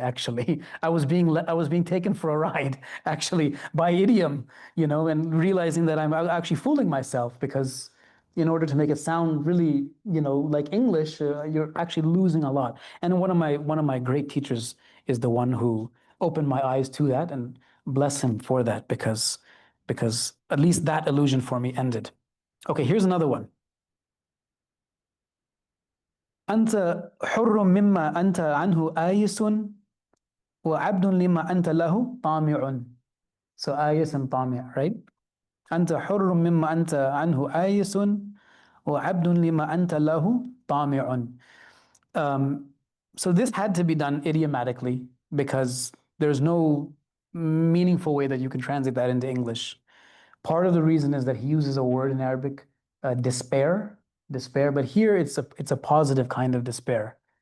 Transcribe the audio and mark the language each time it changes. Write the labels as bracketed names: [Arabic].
[English] Actually, I was being taken for a ride actually by idiom, and realizing that I'm actually fooling myself because in order to make it sound really, like English, you're actually losing a lot. And one of my great teachers is the one who opened my eyes to that, and bless him for that because at least that illusion for me ended. Okay, here's another one. [Arabic] أنت حر مما أنت عنه آيس وعبد لما أنت له طامع. [English] So آيس and طامع, right? [Arabic] أنت حر مما أنت عنه آيس وعبد لما أنت له طامع. [English] So this had to be done idiomatically because there's no meaningful way that you can translate that into English. Part of the reason is that he uses a word in Arabic, despair, but here it's a positive kind of despair.